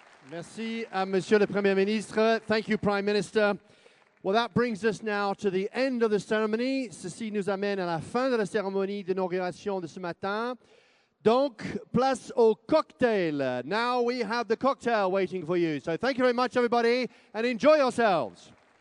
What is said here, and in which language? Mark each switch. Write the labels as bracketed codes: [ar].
[fr] Merci à Monsieur le Premier Ministre. [en] Thank you, Prime Minister. Well, that brings us now to the end of the ceremony. [fr] Ceci nous amène à la fin de la cérémonie d'inauguration de ce matin. Donc, place au cocktail. [en] Now we have the cocktail waiting for you. So thank you very much, everybody, and enjoy yourselves.